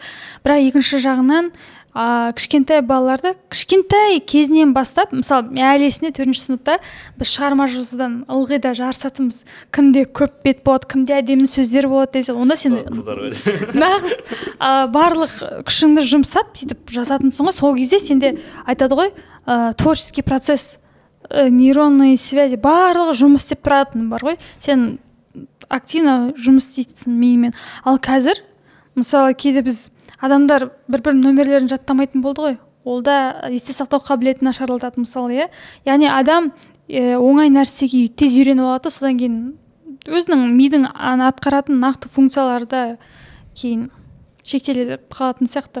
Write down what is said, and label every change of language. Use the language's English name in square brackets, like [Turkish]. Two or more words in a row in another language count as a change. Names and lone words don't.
[Kazakh] Бірақ екінші жағынан кішкентай балаларды кішкентай кезінен бастап, мысалы, әлі есімде 4-ші сыныпта біз шығарма жазудан ылғи да жарысатынбыз. Кімде көп бет болады, кімде әдемі сөздер болады десе, онда сен нағыз барлық күшіңді жұмсап сөйтіп жазатынсың ғой. Сол кезде сенде айтады ғой, [Russian] творческий процесс, нейронные связи [Kazakh] барлығы жұмыс істеп тұратын бар ғой. Сен активно жұмыс істейсің миымен. Ал қазір мысалы кейде біз адамдар бір-бір нөмерлерін жаттамайтын болды ғой. Ол да есте сақтау қабілетін нашарлатады мысалы, иә. Яғни адам оңай нәрсеге тез үйреніп алады, содан кейін өзінің мидың атқаратын нақты функцияларды кейін шектеліп қалатын сияқты.